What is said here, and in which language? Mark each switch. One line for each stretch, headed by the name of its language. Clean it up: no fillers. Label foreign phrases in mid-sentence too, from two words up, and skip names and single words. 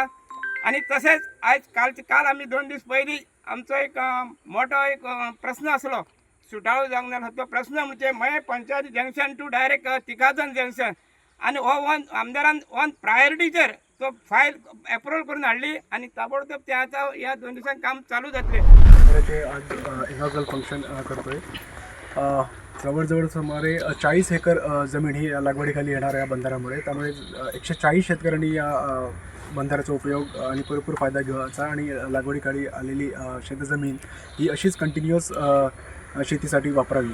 Konkani: आणि तसेच आयज काल आम्ही 2 दीस पयलीं आमचो एक मोठो एक प्रश्न आसलो सुटाळो जावंक जाय तो प्रश्न म्हणजे मये पंचायत जंक्शन
English: to direct
Konkani: तिकाजन जंक्शन आणि हो आमदारान प्रायोरिटीचेर तो
English: file approval
Konkani: करून हाडली आणि ताबडतोब ते आता या 2 दिवसांत काम चालू जातले।
Marathi: ते आज
English: inaugural function
Marathi: करतोय। जवळजवळ सुमारे 40 एकर जमीन ही लागवडीखाली येणार या बंधाऱ्यामुळे, त्यामुळे 140 शेतकऱ्यांनी या बंधाऱ्याचा उपयोग आणि पुरेपूर फायदा घ्यायचा आणि लागवडीखाली आलेली शेतजमीन ही अशीच कंटिन्युअस शेतीसाठी वापरावी।